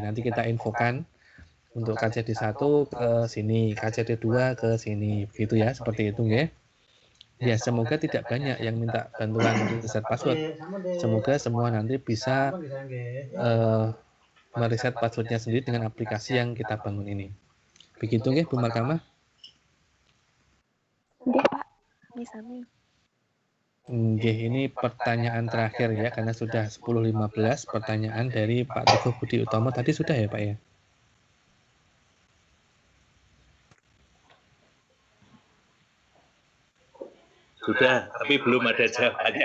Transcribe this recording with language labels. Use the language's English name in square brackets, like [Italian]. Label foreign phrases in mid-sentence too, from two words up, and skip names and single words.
[Indonesian] Nanti kita infokan untuk KCD 1 ke sini, KCD 2 ke sini, begitu ya, seperti itu nggih. Ya, semoga tidak banyak yang minta bantuan reset password. Semoga semua nanti bisa mereset passwordnya sendiri dengan aplikasi yang kita bangun ini. Begitu nggih, Bu Mahkamah? [Javanese] Nggih, Pak. Sami-sami. [Indonesian] Nggih, ini pertanyaan terakhir ya, karena sudah 10.15 pertanyaan dari Pak Teguh Budi Utomo. Tadi sudah ya, Pak ya? Sudah, tapi belum ada jawabannya.